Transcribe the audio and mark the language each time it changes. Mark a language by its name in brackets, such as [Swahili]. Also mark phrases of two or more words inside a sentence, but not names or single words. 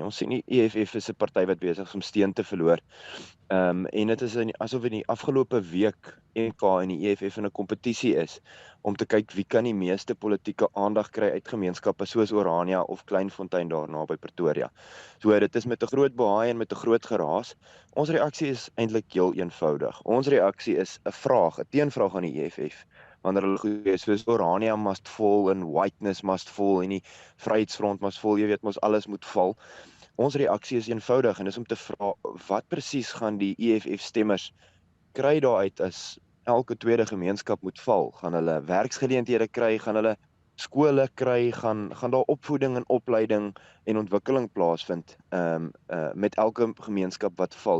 [Afrikaans] Ons sien die EFF is 'n party wat besig is om steun te verloor. En dit is asof in die afgelope week EK en die EFF in 'n kompetisie is om te kyk wie kan die meeste politieke aandag kry uit gemeenskappe soos Orania of Kleinfontein daar naby Pretoria. So dit is met 'n groot baai en met 'n groot geraas. Ons reaksie is eintlik heel eenvoudig. Ons reaksie is 'n vraag, 'n teenvraag aan die EFF. Wanneer hulle goed is, soos Orania [English] must fall [Afrikaans] en [English] whiteness must fall [Afrikaans] en die Vryheidsfront [English] must fall, [Afrikaans] jy weet mos alles moet val. Ons reaksie is eenvoudig en dis om te vra wat presies gaan die EFF stemmers kry daaruit as elke tweede gemeenskap moet val? Gaan hulle werksgeleenthede kry, gaan hulle skole kry, gaan daar opvoeding en opleiding en ontwikkeling plaasvind met elke gemeenskap wat val.